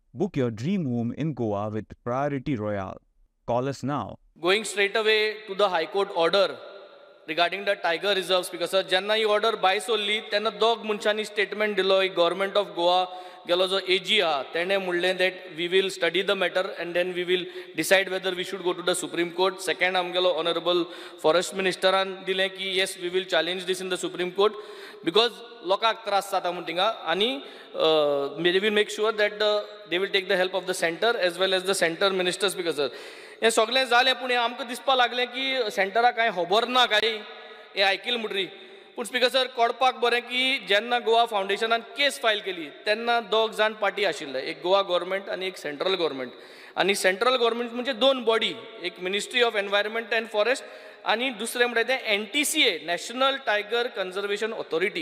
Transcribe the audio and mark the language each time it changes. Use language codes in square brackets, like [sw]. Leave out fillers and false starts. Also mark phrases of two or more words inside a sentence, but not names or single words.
[en] Book your dream home in Goa with Priority Royale. Call us now. Going straight away to the High Court order regarding the tiger reserves, because [kok] jenna ही order by solli तेन्ना दोग मनशांनी statement दिलो. [en] Government of Goa [kok] गेलो जो AG हा तेणे म्हणलें [en] that we will study the matter and then we will decide whether we should go to the Supreme Court. Second आमगेलो honorable forest ministeraन [kok] दिलें की [en] yes we will challenge this in the Supreme Court because [kok] लोकांक त्रास जाता म्हण थिंगा आनी [en] they will make sure that they will take the help of the center as well as the center ministers, because [kok] हें सगळें जालें पूण आमकां दिसपा लागलें की सेंटराक कांय खबर ना काय हें आयकिल्लें म्हणटरी. पूण स्पीकर सर कळपाक बरें की जेन्ना गोवा फावंडेशनान केस फायल केली तेन्ना दोग जाण पार्टी आशिल्ले, एक गोवा गव्हर्मेंट आनी एक [en] central government. [kok] आनी [en] central government [kok] म्हणजे दोन बॉडी, एक मिनिस्ट्री ऑफ एनवायरमेंट अँड फॉरेस्ट आनी दुसरें म्हणटा तें NTCA नॅशनल टायगर कन्जर्वेशन ऑथॉरिटी.